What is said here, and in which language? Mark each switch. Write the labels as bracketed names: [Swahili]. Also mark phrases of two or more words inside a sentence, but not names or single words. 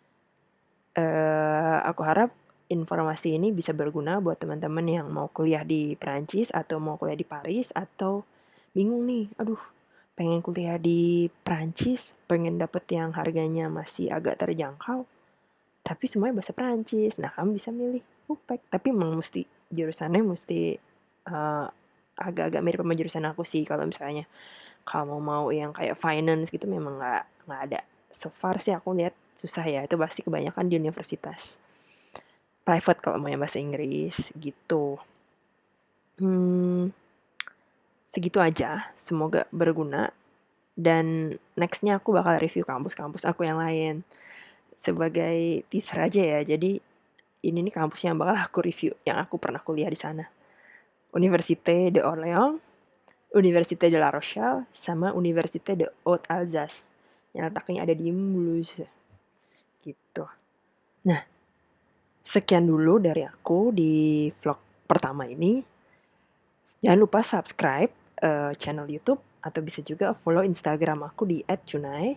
[Indonesian] Aku harap informasi ini bisa berguna buat teman-teman yang mau kuliah di Perancis atau mau kuliah di Paris atau bingung nih, aduh pengen kuliah di Perancis, pengen dapet yang harganya masih agak terjangkau, tapi semuanya bahasa Perancis. Nah, kamu bisa milih UPEC, tapi emang mesti jurusannya mesti eh, agak-agak mirip sama jurusan aku sih. Kalau misalnya kamu mau yang kayak finance gitu memang nggak ada. [English] So far [Indonesian] sih aku lihat susah ya. Itu pasti kebanyakan di universitas private kalau mau yang bahasa Inggris gitu. Hmm, segitu aja. Semoga berguna. Dan nextnya aku bakal review kampus-kampus aku yang lain. Sebagai teaser aja ya. Jadi ini nih kampus yang bakal aku review. Yang aku pernah kuliah di sana. Université de Orléans, Université de La Rochelle, sama Université de Haute-Alsace. Yang letaknya ada di Mulhouse. Gitu. Nah, sekian dulu dari aku di vlog pertama ini. Jangan lupa [English] subscribe channel [Indonesian] YouTube atau bisa juga follow Instagram aku di @cunai.